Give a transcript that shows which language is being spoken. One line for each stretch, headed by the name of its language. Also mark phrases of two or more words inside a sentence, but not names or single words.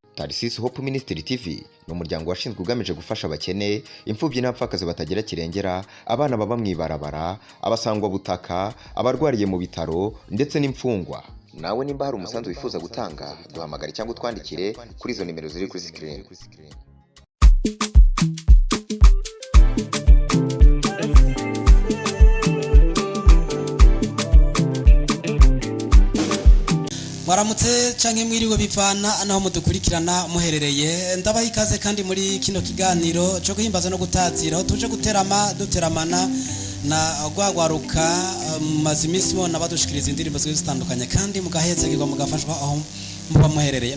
Rundi: Narcisse Hope Ministry TV ni umuryango washinzwe ugamije gufasha abakene, imfubyi n'abapfakazi batagira kirengera, abana baba mwibarabara, abasangwa butaka, abarwariye mu bitaro ndetse n'imfungwa. Nawe nimba hari umusanzu wifuza gutanga, duhamagare cyangwa utwandikire kuri izo nimero ziri kuri screen. Waramutse canke mwiriwe bivana anaho mudukurikirana muherereye, ndabaha ikaze kandi muri kino kiganiro cyo guhimbaza no gutazira aho tuje duteramana na gwagwaruka maze iminsi bona badushikiriza indirimbo zitandukanye kandi mugahezegirwa mugafashwa aho muba muherereye.